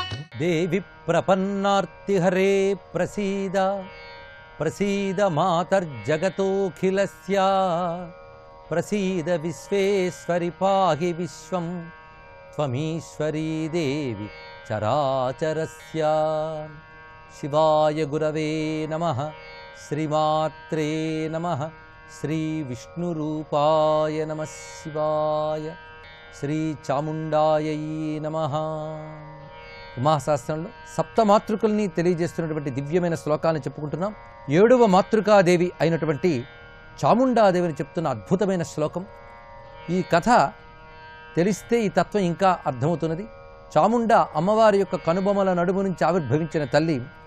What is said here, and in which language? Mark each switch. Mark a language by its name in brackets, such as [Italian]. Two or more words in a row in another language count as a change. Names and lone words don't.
[Sanskrit] देवि प्रपन्नार्तिहरे प्रसीद प्रसीद मातर्जगतोऽखिलस्य प्रसीद विश्वेश्वरि पाहि विश्वं त्वमीश्वरी देवि चराचरस्य। शिवाय गुरवे नमः। श्रीमात्रे नमः। श्री विष्णुरूपाय नमः शिवाय। श्री चामुंडायै नमः। [Telugu] ఉమాశాస్త్రంలో సప్తమాతృకల్ని తెలియజేస్తున్నటువంటి దివ్యమైన శ్లోకాలను చెప్పుకుంటున్నాం. 7వ మాతృకాదేవి అయినటువంటి చాముండాదేవిని చెప్తున్న అద్భుతమైన శ్లోకం. ఈ కథ తెలిస్తే ఈ తత్వం ఇంకా అర్థమవుతున్నది. చాముండ అమ్మవారి యొక్క కనుబొమల నడుము నుంచి ఆవిర్భవించిన తల్లి.